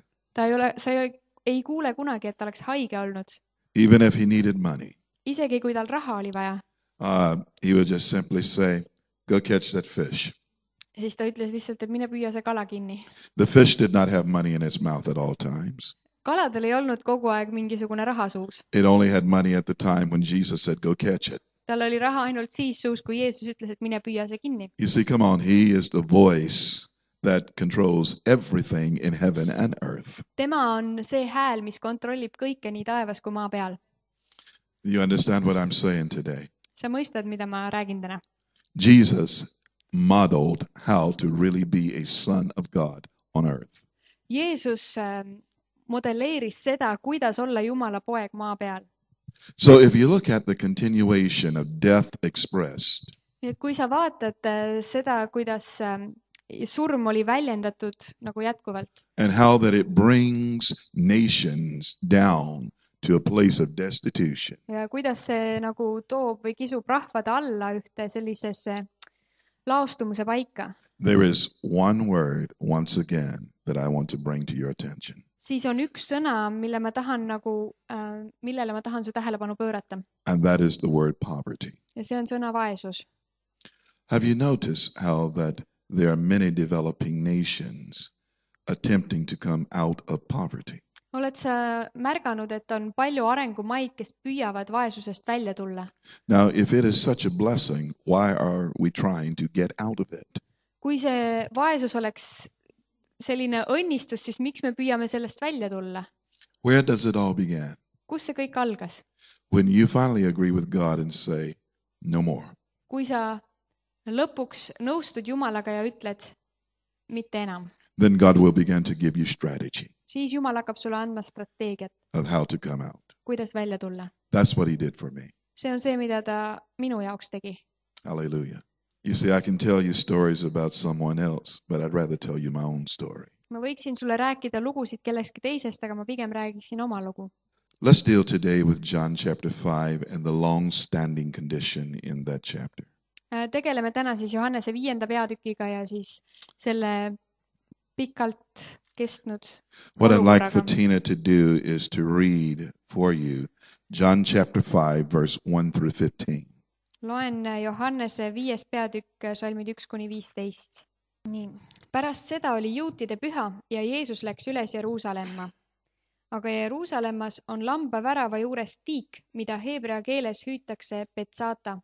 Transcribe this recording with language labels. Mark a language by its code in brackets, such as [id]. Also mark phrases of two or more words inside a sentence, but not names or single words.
[et] Sa ei kuule kunagi, et ta oleks haige olnud. [en] Even if he needed money. [et] Isegi kui tal raha oli vaja. [en] He would just simply say, go catch that fish. [et] Siis ta ütles lihtsalt, et mine püüa see kala kinni. [en] The fish did not have money in its mouth at all times. [et] Kaladel ei olnud kogu aeg mingisugune raha suus. [en] It only had money at the time when Jesus said, go catch it. [et] Tal oli raha ainult siis suus, kui Jeesus ütles, et mine püüa see kinni. [en] You see, come on, he is the voice that controls everything in heaven and earth. [et] Tema on see hääl, mis kontrollib kõike nii taevas kui maa peal. [en] You understand what I'm saying today? [et] Sa mõistad, mida ma räägin täna? [en] Jesus modeled how to really be a son of God on earth. [et] Jeesus modelleeris seda, kuidas olla Jumala poeg maa peal. [en] So if you look at the continuation of death expressed. [et] Nii et kui sa vaatad seda, kuidas surm oli väljendatud nagu jätkuvalt. [en] And how that it brings nations down to a place of destitution. [et] Ja kuidas see nagu toob või kisub rahvad alla ühte sellisesse laostumuse paika. [en] There is one word once again that I want to bring to your attention. [et] siis on üks sõna, millele ma tahan su tähelepanu pöörata. [en] and that is the word poverty. [et] Ja see on sõna vaesus. [en] Have you noticed how that there are many developing nations attempting to come out of poverty? [et] Oled sa märganud, et on palju arengumaid, kes püüavad vaesusest välja tulla? [en] Now, if it is such a blessing, why are we trying to get out of it? [et] Kui see vaesus oleks selline õnnistus, siis miks me püüame sellest välja tulla? [en] Where does it all begin? [et] Kus see kõik algas? [en] When you finally agree with God and say, no more. [et] Kui sa lõpuks nõustud Jumalaga ja ütled, mitte enam, [en] Then God will begin to give you strategy [et] siis Jumal hakkab sulle andma strateegiat, [en] of how to come out. [et] kuidas välja tulla. [en] That's what he did for me. [et] See on see, mida ta minu jaoks tegi. [en] Hallelujah. You see, I can tell you stories about someone else, but I'd rather tell you my own story. [et] Ma võiksin sulle rääkida lugusid kellestki teisest, aga ma pigem räägiksin oma lugu. [en] Let's deal today with John chapter 5 and the long-standing condition in that chapter. [et] Tegeleme täna siis Johannese 5. peatükiga ja siis selle pikalt kestnud [en] What I'd like for [et] olukorraga. [en] Tina to do is to read for you John chapter 5, verse 1 through 15. [et] Loen Johannese 5. peatükk salmid 1-15. Nii. Pärast seda oli juutide püha ja Jeesus läks üles Jeruusalemma. Aga Jeruusalemmas on lambavärava juures tiik, mida heebrea keeles hüütakse Betsata.